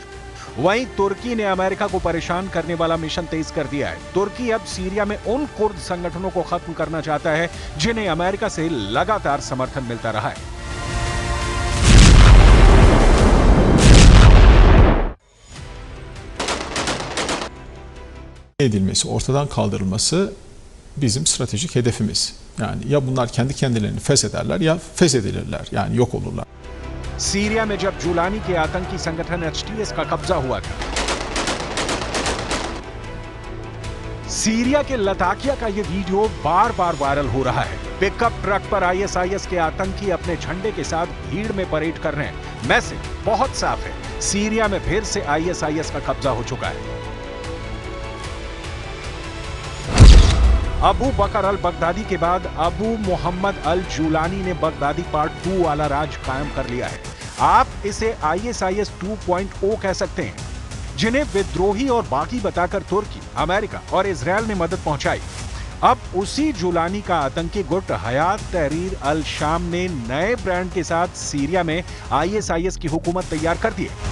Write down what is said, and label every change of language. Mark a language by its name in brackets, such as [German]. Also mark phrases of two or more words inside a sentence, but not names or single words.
[Hindi] वहीं तुर्की ने अमेरिका को परेशान करने वाला मिशन तेज कर दिया है। तुर्की अब सीरिया में उन कुर्द संगठनों को खत्म करना चाहता है जिन्हें अमेरिका से लगातार समर्थन मिलता रहा है। [Turkish] edilmesi, ortadan kaldırılması bizim stratejik hedefimiz. Yani ya bunlar kendi kendilerini feshederler ya feshedilirler, yani yok olurlar. [Hindi] सीरिया में जब जुलानी के आतंकी संगठन एचटीएस का कब्जा हुआ था, सीरिया के लताकिया का यह वीडियो बार बार वायरल हो रहा है। पिकअप ट्रक पर आईएसआईएस के आतंकी अपने झंडे के साथ भीड़ में परेड कर रहे हैं। मैसेज बहुत साफ है, सीरिया में फिर से आईएसआईएस का कब्जा हो चुका है। अबू बकर अल बगदादी के बाद अबू मोहम्मद अल जुलानी ने बगदादी पार्ट 2 वाला राज कायम कर लिया है। आप इसे आईएसआईएस 2.0 कह सकते हैं, जिन्हें विद्रोही और बागी बताकर तुर्की, अमेरिका और इजरायल ने मदद पहुंचाई। अब उसी जुलानी का आतंकी गुट हयात तहरीर अल शाम ने नए ब्रांड के साथ सीरिया में आईएसआईएस की हुकूमत तैयार कर दी है।